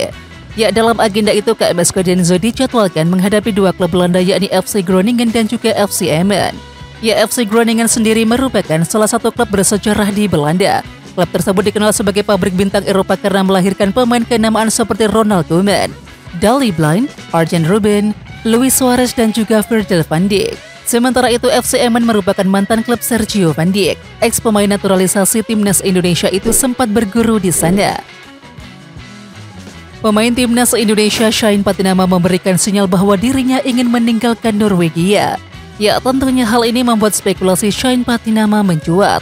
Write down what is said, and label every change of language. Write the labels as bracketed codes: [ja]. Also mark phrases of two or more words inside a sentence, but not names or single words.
[id] Ya, dalam agenda itu KMS Codenzo dijadwalkan menghadapi dua klub Belanda yakni FC Groningen dan juga FC Emmen. Ya, FC Groningen sendiri merupakan salah satu klub bersejarah di Belanda. Klub tersebut dikenal sebagai pabrik bintang Eropa karena melahirkan pemain kenamaan seperti Ronald Koeman, Daley Blind, Arjen Robben, Luis Suarez dan juga Virgil van Dijk. Sementara itu FC Emmen merupakan mantan klub Sergio van Dijk. Ex pemain naturalisasi timnas Indonesia itu sempat berguru di sana. Pemain timnas Indonesia Shane Patinama memberikan sinyal bahwa dirinya ingin meninggalkan Norwegia. Ya, tentunya hal ini membuat spekulasi Shane Patinama mencuat.